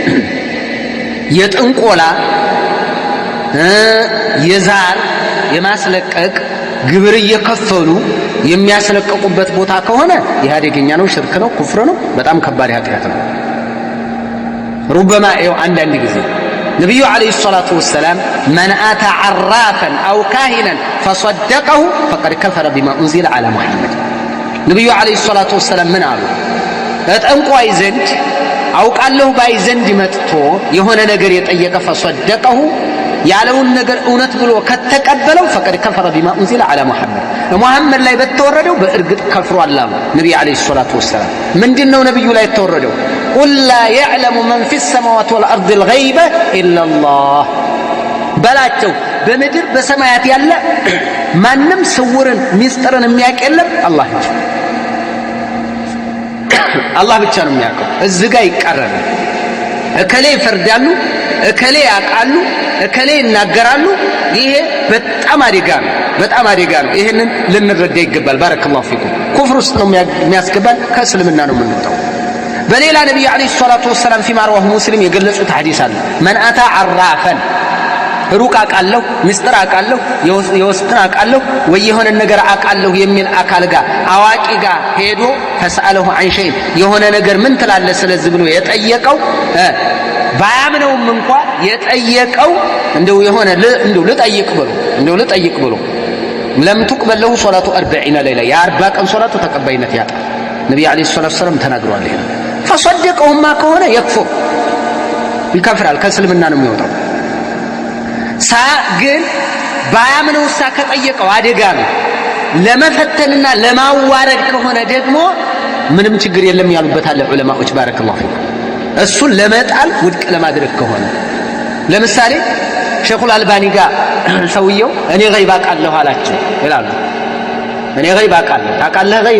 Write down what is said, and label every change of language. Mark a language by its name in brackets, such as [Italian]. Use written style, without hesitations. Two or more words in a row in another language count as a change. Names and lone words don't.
[Amharic] የጥንቆላ የዛር የማስለቀቅ ግብር እየከፈሉ የሚያስለቅቁበት ቦታ ከሆነ ይሄ አደገኛ ነው ሽርክ ነው ኩፍር ነው በጣም ከባድ ኃጢአት ነው ربما አንዳንድ ጊዜ ነብዩ አለይሂ [Arabic] الصلاة والسلام من اتى عرافا او كاهنا فصدقه فقد كفر بما انزل على محمد [Amharic] ነብዩ [Arabic] عليه الصلاة والسلام [Amharic] ምን አሉ ጠንቋይ ዘንድ አውቃለሁ ባይ ዘንድ መጥቶ የሆነ ነገር የጠየቀ فصدقه ያለውን ነገር እውነት ብሎ ከተቀበለው [Arabic] فقد كفر بما انزل على محمد [Amharic] ላይ በተወረደው በእርግጥ ከፍሯል አሉ ነብዩ [Arabic] عليه الصلاة والسلام [Amharic] ምንድነው ነብዩ ላይ የተወረደው [Arabic] قل لا يعلم من في السماوات والارض الغيب الا الله [Amharic] በላቸው በምድር በሰማያት ያለ ማንም ስውርን ሚስጥርን የሚያውቅ የለም አላህ ብቻ ነው የሚያውቀው እዚህ ጋር ይቀራል እከሌ ይፈርዳሉ እከሌ ያቃሉ እከሌ ይናገራሉ ይሄ በጣም አደጋ ነው ይሄንን ልንረዳ ይገባል [Arabic] بارك الله فيكم [Amharic] ኩፍር ውስጥ ነው የሚያስገባል ከእስልምና ነው የምንወጣው በሌላ ነብዩ [Arabic] عليه الصلاة والسلام فيما رواه [Amharic] ሙስሊም የገለጹት ሐዲስ አለ [Arabic] من اتى عرافا [Amharic] ሩቅ አቃለሁ ምስጥር አቃለሁ የውስጥን አቃለሁ ወይ የሆነ ነገር አቃለሁ የሚል አካል ጋር አዋቂ ጋር ሄዶ ፈሰአለሁ [Arabic] عن شيء [Amharic] የሆነ ነገር ምን ትላለ ስለዚህ ብሎ የጠየቀው ባያምነውም እንኳን የጠየቀው እንደው የሆነ እንደው ልጠይቅ ብሎ [Arabic] لم تقبل له صلاه 40 ليله [Amharic] ያ 40 ቀን ሶላቱ ተቀባይነት ያጣ ነብዩ [Arabic] عليه الصلاة والسلام [Amharic] ተናግረዋል ይሄ فصدقهما ከሆነ يكفر ይከፍራል ከእስልምና ነው የሚወጣው ግን ባያምነው ከጠየቀው አደጋ ነው ለመፈተንና ለማዋረድ ከሆነ ደግሞ ምንም ችግር የለም ያሉበት አለ ዑለማዎች [Arabic] بارك الله فيك [Amharic] እሱን ለመጣል ውድቅ ለማድረግ ከሆነ ለምሳሌ ሸኹል አልባኒ ጋር ሰውየው እኔ ገይባ ቃለሁ አላቸው ይላሉ እኔ ገይብ አውቃለሁ። ታውቃለህ ገይብ?